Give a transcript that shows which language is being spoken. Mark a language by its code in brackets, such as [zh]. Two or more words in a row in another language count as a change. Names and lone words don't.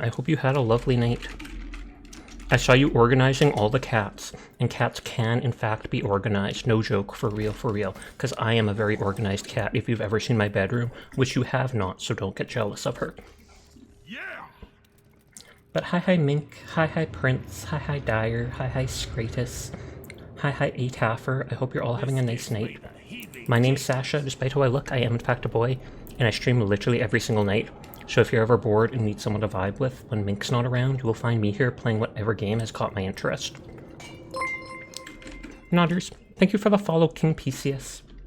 [en] I hope you had a lovely night. I saw you organizing all the cats, and cats can, in fact, be organized. No joke, for real, because I am a very organized cat, if you've ever seen my bedroom, which you have not, so don't get jealous of her. Yeah. But hi Mink, hi Prince, hi Dyer, hi Scratus, hi Ataffer. I hope you're all having a nice night. My name's Sasha. Despite how I look, I am in fact a boy, and I stream literally every single night. So if you're ever bored and need someone to vibe with when Mink's not around, you will find me here playing whatever game has caught my interest. Nodders, thank you for the follow, King Pisius.